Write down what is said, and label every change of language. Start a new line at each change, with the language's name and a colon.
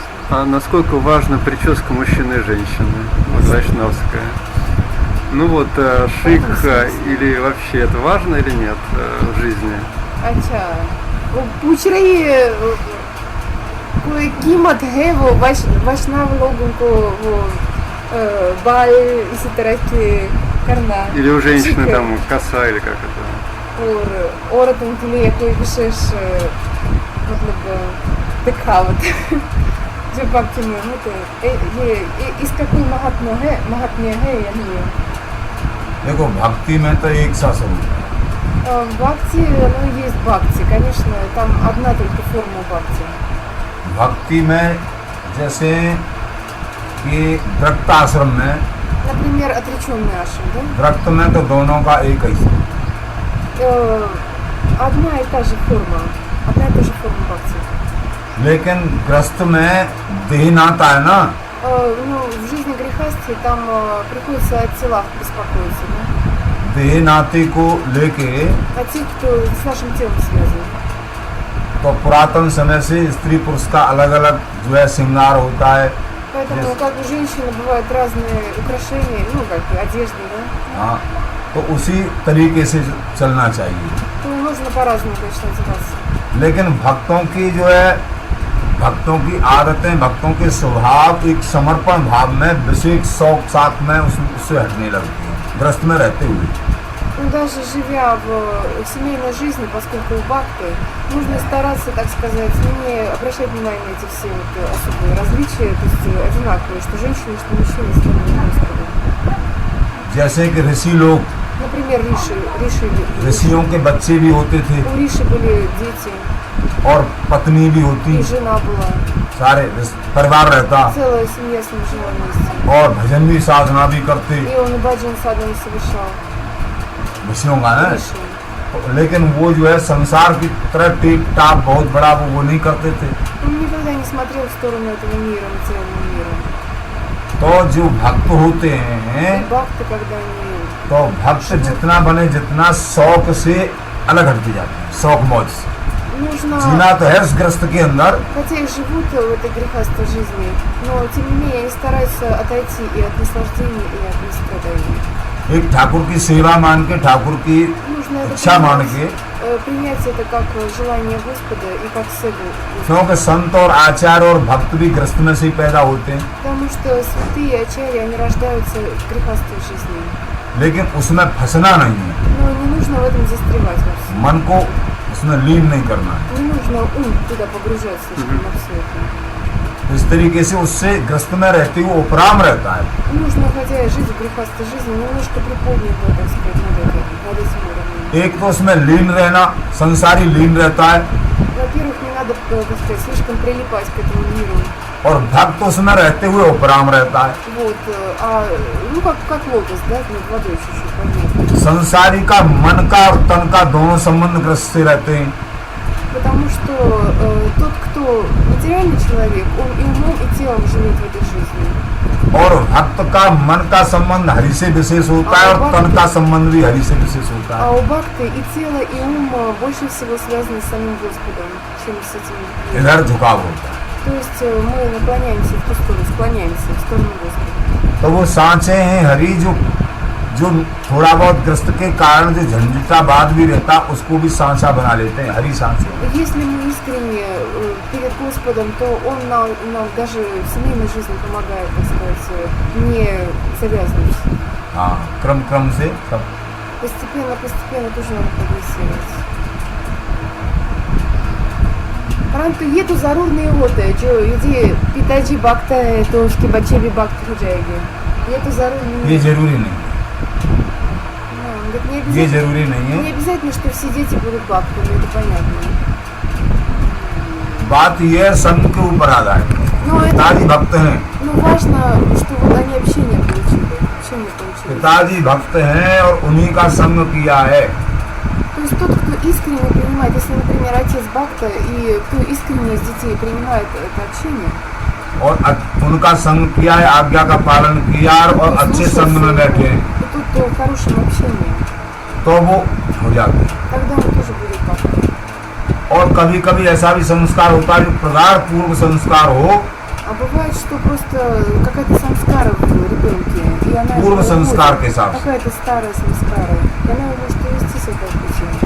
Russian: А насколько важна прическа мужчины и женщины? Вот вайшнавская. Ну вот, шик или вообще это важно или нет в жизни?
Hindi: अच्छा वो पूछ रही है कोई कीमत है वो वैष्णव लोगों को वो बाल इसी तरह के करना
Russian: Или у женщины
Hindi: ठीक है।
Russian: там коса или как это?
Hindi: और औरतों के लिए कोई विशेष मतलब दिखावट जो भक्ति में होते हैं ये इसका कोई महात्म्य है या नहीं है? देखो भक्ति में तो एक सा स्वरूप है।
Russian: Бхакти, ну есть бхакти, конечно, там одна только форма бхакти.
Hindi: भक्ति में जैसे कि दृक्त आश्रम में,
Russian: Например, отреченный ашрам, да?
Hindi: दृक्त में तो दोनों का एक ही स्वरूप।
Russian: Одна и та же форма бхакти.
Hindi: लेकिन ग्रस्त में देह नाता है ना,
Russian: Ну, в жизни грехасти там приходится о телах беспокоиться, да?
Hindi: देह नाते को लेके
Russian: О тех, кто с нашим телом связан.
Hindi: तो पुरातन समय से स्त्री पुरुष का अलग अलग जो है श्रृंगार होता है।
Russian: Поэтому, как у женщины бывают разные украшения, ну, как одежда, да?
Hindi: हाँ, तो उसी तरीके से चलना चाहिए।
Russian: То нужно по-разному, конечно, одеваться.
Hindi: लेकिन भक्तों की जो है भक्तों की आदतें, भक्तों के स्वभाव एक समर्पण भाव में विशेष शौक साथ में उससे हटने लगती हैं, ग्रस्त में रहते हुए।
Russian: Ну, даже живя в семейной жизни, поскольку бхакты, нужно стараться, так сказать, не обращать внимание на эти все вот особые различия, то есть одинаковые, что женщины, что мужчины становятся Господом.
Hindi: जैसे कि ऋषि लोग,
Russian: Например, Риши.
Hindi: ऋषियों के बच्चे भी होते थे
Russian: У Риши были дети,
Hindi: और पत्नी भी होती,
Russian: и жена была.
Hindi: सारे परिवार रहता
Russian: Целая семья с ним жила вместе.
Hindi: और भजन भी साधना भी करते
Russian: И он и баджан садан совершал.
Hindi: ऋषियों का ना।
Russian: Риши.
Hindi: लेकिन वो जो है संसार की तरह टेप टाप बहुत बड़ा वो नहीं करते थे।
Russian: Он никогда не смотрел в сторону этого мира, материального мира.
Hindi: तो जो भक्त होते हैं
Russian: И бхакты, когда они
Hindi: तो भक्त जितना बने जितना शौक से अलग हटते जाते हैं, शौक मौज से।
Russian: нужно,
Hindi: जीना तो है उस ग्रस्त के अंदर,
Russian: хотя и живут в этой грехастой жизни, но тем не менее они стараются отойти и от наслаждений, и от страданий.
Hindi: एक ठाकुर की सेवा मान के, ठाकुर की
Russian: Нужно это
Hindi: इच्छा मान के,
Russian: принять это как желание Господа и как सेवу.
Hindi: क्योंकि संत और आचार्य और भक्त भी ग्रस्त में से ही पैदा होते हैं,
Russian: Потому что святые и ачарьи, они рождаются в грехастой жизни.
Hindi: लेकिन उसमें फंसना नहीं है,
Russian: Но не нужно в этом застревать вовсе.
Hindi: मन को उसमें लीन नहीं करना है।
Russian: Не нужно ум туда погружать слишком во все это.
Hindi: इस तरीके से उससे ग्रस्त में रहते हुए उपराम रहता है।
Russian: Нужно, хотя и жить в грехастой жизни, немножко приподнято, так сказать, над этим уровнем.
Hindi: एक तो उसमें लीन रहना, संसारी लीन रहता है,
Russian: Во-первых, не надо, так сказать, слишком прилипать к этому миру.
Hindi: और भक्त उसमें रहते हुए उपराम रहता है।
Russian: Вот, ну как лотос, да, над водой чуть-чуть поднять.
Hindi: संसारी का मन का और तन का दोनों संबंध ग्रस्त से रहते हैं।
Russian: Потому что тот, кто материальный человек, он и умом, и телом живет в этой жизни.
Hindi: और भक्त का मन का संबंध हरि से विशेष होता है और तन का संबंध भी हरि से विशेष होता
Russian: А
Hindi: है।
Russian: у бхакты и тело, и ум больше всего связаны с самим Господом, чем с этим миром.
Hindi: इधर झुकाव होता है।
Russian: То есть мы наклоняемся в ту сторону, склоняемся в сторону Господа.
Hindi: तो वो सांचे हैं हरि जो थोड़ा बहुत ग्रस्त के कारण जो झंझटाबाद भी रहता उसको भी सांचा बना लेते हैं, हरि सांचे।
Russian: Если мы искренне перед Господом, то Он нам даже в семейной жизни помогает, так сказать, не завязнуть.
Hindi: हाँ, क्रम क्रम से सब।
Russian: Постепенно тоже надо прогрессировать.
Hindi: परंतु ये तो जरूर नहीं होता है जो यदि पिताजी भक्त है तो उसके बच्चे भी भक्त हो जाएंगे, ये तो जरूर नहीं ये है। जरूरी नहीं है,
Russian: हाँ, говорит, не
Hindi: ये
Russian: обязательно,
Hindi: जरूरी नहीं
Russian: не
Hindi: है।
Russian: обязательно, что все дети будут भक्तами, это понятно.
Hindi: बात ये है संत के ऊपर आधार है।
Russian: Но это,
Hindi: पिताजी भक्त हैं,
Russian: ну, важно, что вот они общение получили.
Hindi: पिताजी भक्त हैं और उन्हीं का संग किया है।
Russian: То есть тот, кто искренне принимает, если, например, отец бхакта и кто искренне из детей принимает это общение,
Hindi: और उनका संग किया है, आज्ञा का पालन किया और अच्छे संग में बैठे हैं,
Russian: то тут в хорошем общении,
Hindi: तो वो हो जाते हैं।
Russian: тогда он тоже будет бхакта.
Hindi: और कभी कभी ऐसा भी संस्कार होता है जो प्रगाढ़ पूर्व संस्कार हो,
Russian: А бывает, что просто какая-то самскара в ребенке, и она
Hindi: पूर्व
Russian: его
Hindi: संस्कार
Russian: уводит.
Hindi: के हिसाब से,
Russian: Какая-то старая самскара, и она его может увести с этого пути.